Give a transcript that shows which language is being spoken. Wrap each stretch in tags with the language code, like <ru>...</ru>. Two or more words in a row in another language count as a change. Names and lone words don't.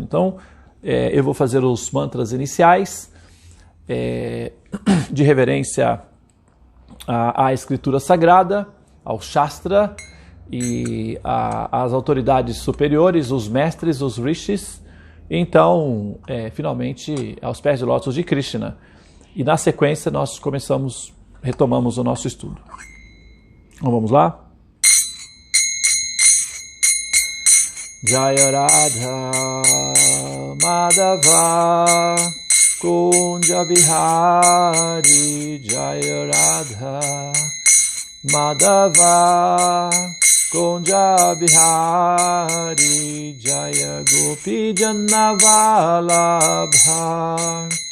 <pt>Então, eu vou fazer os mantras iniciais, de reverência à escritura sagrada, ao Shastra e às autoridades superiores, os mestres, os rishis, então, finalmente, aos pés de lótus de Krishna. E na sequência nós retomamos o nosso estudo. Então vamos lá?</pt> <sa>Jaya Radha Madhava Kunja Vihari Jaya Radha Madhava Kunja Bihari Jaya Gopi Jannavalabha</sa>